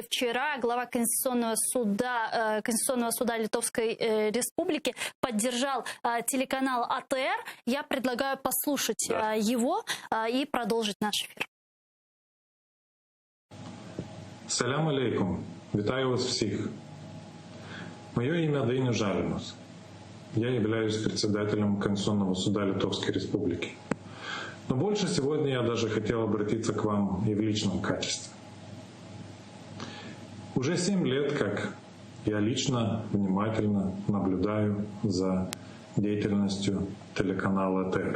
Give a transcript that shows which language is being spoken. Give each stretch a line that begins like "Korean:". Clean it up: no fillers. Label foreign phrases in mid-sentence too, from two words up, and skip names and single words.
Russian: Вчера глава Конституционного суда Литовской Республики поддержал телеканал АТР. Я предлагаю послушать его и продолжить наш эфир.
Arabic: سلام عليكم.
Ukrainian: Вітаю вас всіх.
Russian: Мое имя Dainius Žalimas. Я являюсь председателем Конституционного суда Литовской Республики. Но больше сегодня я даже хотел обратиться к вам и в личном качестве. Уже 7 лет, как я лично внимательно наблюдаю за деятельностью телеканала АТР.